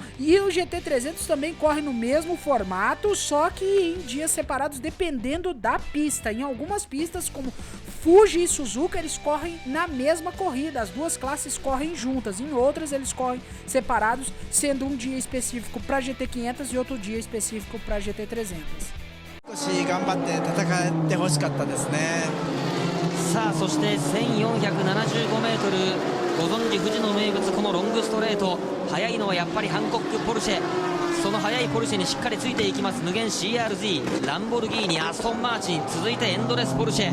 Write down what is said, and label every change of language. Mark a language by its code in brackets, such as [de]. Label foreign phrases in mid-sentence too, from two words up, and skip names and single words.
[pt] E o GT300 também corre no mesmo formato, só que em dias separados, dependendo da pista. Em algumas pistas, como Fuji e Suzuka, eles correm na mesma corrida. As duas classes correm juntas. Em outras, eles correm separados, sendo um dia específico para GT500 e outro dia específico para GT300. [ja] 頑張って戦ってほしかったですね。さあそして 1475m ご存知富士の名物このロングストレート速いのはやっぱりハンコックポルシェその速いポルシェにしっかりついていきます無限 CRZ ランボルギーニアストンマーチン続いてエンドレスポルシェ